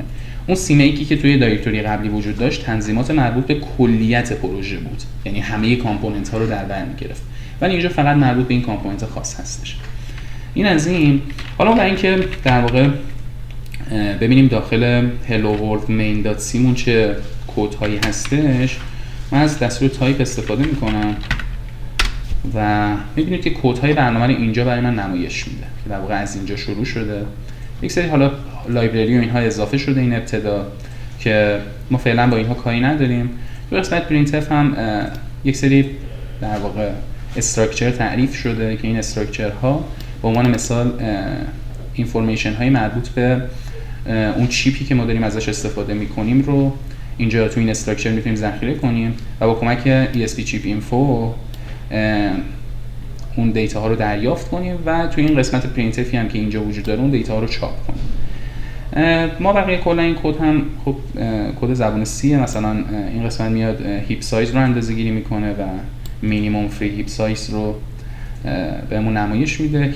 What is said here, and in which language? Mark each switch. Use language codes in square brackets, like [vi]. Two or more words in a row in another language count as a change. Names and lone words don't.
[fa] اون cmakeی که توی دایرکتوری قبلی وجود داشت تنظیمات مربوط به کلیت پروژه بود، یعنی همه کامپوننت ها رو در بر میگرفت، ولی اینجا فقط مربوط به این کامپوننت خاص هستش. این از این. حالا برای اینکه در واقع ببینیم داخل [en] hello world [fa] main.c مون چه کدهایی هستش، من از دستور تایپ استفاده میکنم و میبینید که کدهای برنامه رو اینجا برای من نمایش میده که در واقع از اینجا شروع شده. یک سری حالا لایبرری و اینها اضافه شده این ابتدا که ما فعلا با اینها کاری نداریم. تو قسمت printf هم یک سری در واقع استراکچر تعریف شده که این استراکچر ها به عنوان مثال اینفورمیشن های مربوط به اون چیپی که ما داریم ازش استفاده میکنیم رو اینجا تو این استراکچر میتونیم ذخیره کنیم و با کمک [en] ESP chip info [fa] اون دیتا ها رو دریافت کنیم و توی این قسمت printf هم که اینجا وجود داره اون دیتا ها رو چاپ کنیم. ما بقیه کلا این کد هم خب کد زبان C مثلا این قسمت میاد [en] heap size [fa] رو اندازه‌گیری میکنه و [en] minimum free heap size [fa] رو بهمون نمایش میده.